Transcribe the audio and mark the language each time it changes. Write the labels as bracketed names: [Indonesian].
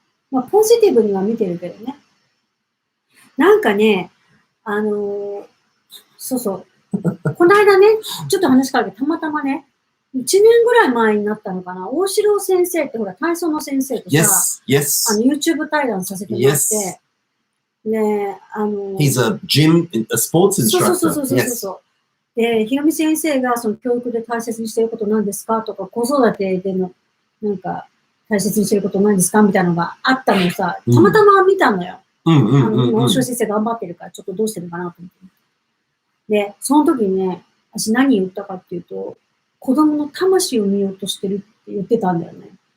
[Japanese] まあ、ポジティブには見てるけどね。なんかね、そうそう。この間ね、ちょっと話変わるけど、たまたまね、1年ぐらい前になったのかな、大城先生ってほら、体操の先生とさ、YouTube 対談させてもらって、ね、 [English] He's a gym, a sports instructor. [Japanese] そう。で、ひろみ先生がその教育で大切にしていること何ですかとか、子育てでのなんか大切にしていること何ですかみたいなのがあったのをさ、たまたま見たのよ。大城先生頑張ってるから、ちょっとどうしてるかなと思って。で、その時にね、私何言ったかっていうと、子供の魂を見ようとしてるって言ってたんだよね。